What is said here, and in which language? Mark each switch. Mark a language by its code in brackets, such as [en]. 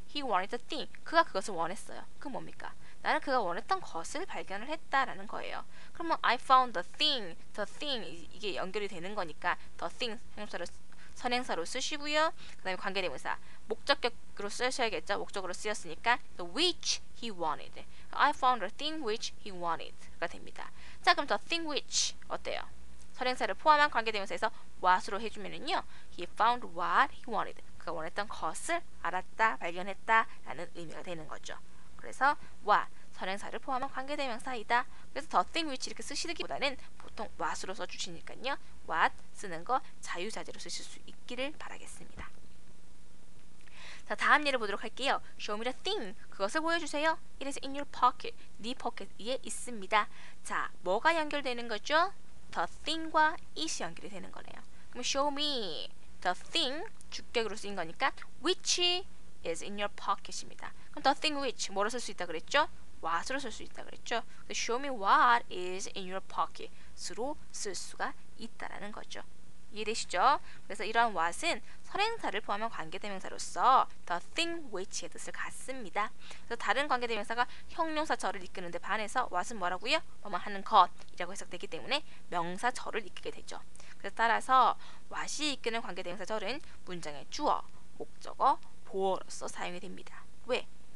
[en] He wanted a thing. [ko] 그가 그것을 원했어요. 그 뭡니까? 나는 그가 원했던 것을 발견을 했다라는 거예요. 그러면 [en] I found the thing [ko] 이게 연결이 되는 거니까 the thing 선행사로 쓰시고요. 그 다음에 관계대명사 목적격으로 쓰셔야겠죠. 목적으로 쓰였으니까 [en] the which he wanted. I found the thing which he wanted [ko] 가 됩니다. 자, 그럼 [en] the thing which [ko] 어때요? 선행사를 포함한 관계대명사에서 what으로 해주면은요, [en] he found what he wanted. [ko] 그가 원했던 것을 알았다, 발견했다 라는 의미가 되는 거죠. 그래서 what, 선행사를 포함한 관계대명사이다. 그래서 the thing which 이렇게 쓰시기보다는 보통 what으로 써주시니까요, what 쓰는 거 자유자재로 쓰실 수 있기를 바라겠습니다. 자, 다음 예를 보도록 할게요. [en] Show me the thing. [ko] 그것을 보여주세요. [en] It is in your pocket. [ko] 네 포켓에 있습니다. 자, 뭐가 연결되는 거죠? The thing과 it이 연결이 되는 거네요. [en] 그럼 show me the thing, [ko] 주격으로 쓰인 거니까 [en] which is in your pocket입니다. [ko] 그럼 the thing which 뭐로 쓸 수 있다 그랬죠? what으로 쓸 수 있다 그랬죠? [en] show me what is in your pocket으로 [ko] 쓸 수가 있다라는 거죠. 이해되시죠? 그래서 이러한 what은 선행사를 포함한 관계대명사로서 the thing which의 뜻을 갖습니다. 그래서 다른 관계대명사가 형용사 절을 이끄는 데 반해서 what은 뭐라고요? 뭐뭐 하는 것이라고 해석되기 때문에 명사 절을 이끌게 되죠. 그래서 따라서 what이 이끄는 관계대명사 절은 문장의 주어, 목적어, 보어로서 사용이 됩니다. 왜?